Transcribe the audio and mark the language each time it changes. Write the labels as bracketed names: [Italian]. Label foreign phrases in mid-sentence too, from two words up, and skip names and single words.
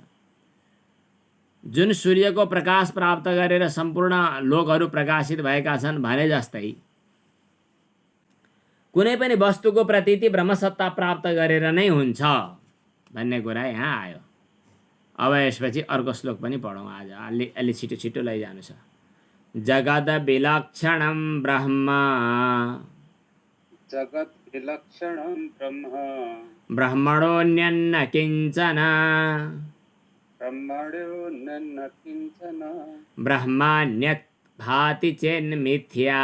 [Nepali] जुन सूर्यको प्रकाश प्राप्त गरेर सम्पूर्ण लोकहरू प्रकाशित भएका छन् भने जस्तै कुनै पनि वस्तुको प्रतीति ब्रह्मसत्ता प्राप्त गरेर नै हुन्छ भन्ने कुरा यहाँ आयो। अब यसपछि अर्को श्लोक पनि पढौँ। आज अलि छिटो छिटो लैजानु छ। [Sanskrit] जगद विलक्षणं ब्रह्म, जगत् विलक्षणं ब्रह्म, ब्रह्मणोऽन्यन्न किञ्चन, ब्रह्मणोऽन्यन्न किञ्चन, ब्रह्मान्यत् भाति चेन्मिथ्या,